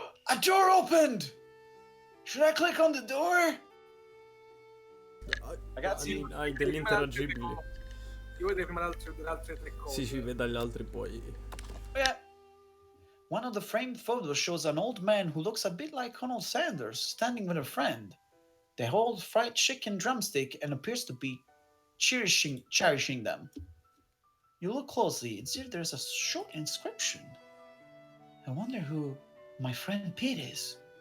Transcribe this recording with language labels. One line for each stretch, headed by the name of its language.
English: A door opened! Should I click on the door?
Italian: Ragazzi, Hai degli interagibili. Io vedo prima le altre tre cose. Sì, veda gli altri poi.
English: Yeah. One of the framed photos shows an old man who looks a bit like Colonel Sanders standing with a friend. They hold fried chicken drumstick and appears to be cherishing them. You look closely and see there's a short inscription. I wonder who my friend Pete is.